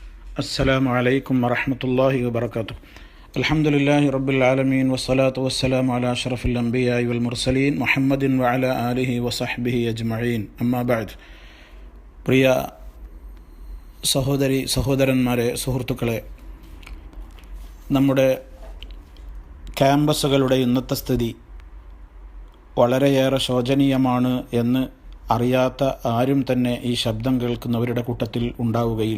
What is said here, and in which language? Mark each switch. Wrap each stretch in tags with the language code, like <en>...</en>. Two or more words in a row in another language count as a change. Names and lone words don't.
<ar>السلام عليكم ورحمة الله وبركاته. الحمد لله رب العالمين والصلاة والسلام على أشرف الأنبياء والمرسلين محمد وعلى آله وصحبه أجمعين. أما بعد.</ar> <ml>പ്രിയ സഹോദരന്മാരെ, സുഹൃത്തുക്കളെ, നമ്മുടെ ക്യാമ്പസുകളുടെ ഇന്നത്തെ സ്ഥിതി വളരെയേറെ ശോചനീയമാണ് എന്ന് അറിയാത്ത ആരും തന്നെ ഈ ശബ്ദം കേൾക്കുന്നവരുടെ കൂട്ടത്തിൽ ഉണ്ടാവുകയില്ല.</ml>